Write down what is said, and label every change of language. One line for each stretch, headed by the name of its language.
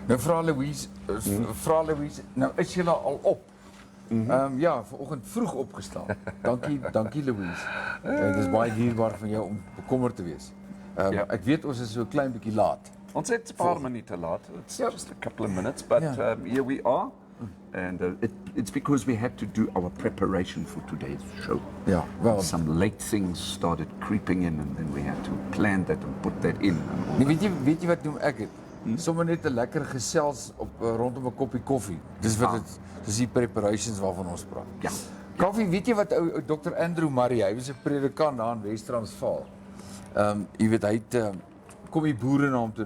Afrikaans: Nou, vrouw Louise, nou is julle al op? Ja, vanoggend vroeg opgestaan. Dankie Louise. Het is baie dierbaar van jou om bekommerd te wees. Ek weet ons is so 'n klein bietjie laat. Ons het 'n paar minute laat.
English: It's just a couple of minutes, but here we are. And it's because we had to do our preparation for today's show.
Afrikaans: Ja, wel.
English: Some late things started creeping in, and then we had to plan that and put that in.
Afrikaans: Nee, weet jy wat doen ek het? Sommige net 'n lekker gesels op rondom 'n koppie koffie. Dis wat dit dis die preparations waarvan ons praat. Ja. Koffie, weet jy wat ou Dr. Andrew Murray, hy was 'n predikant daar in Wes-Transvaal. Jy weet hy het kom die boere na hom toe.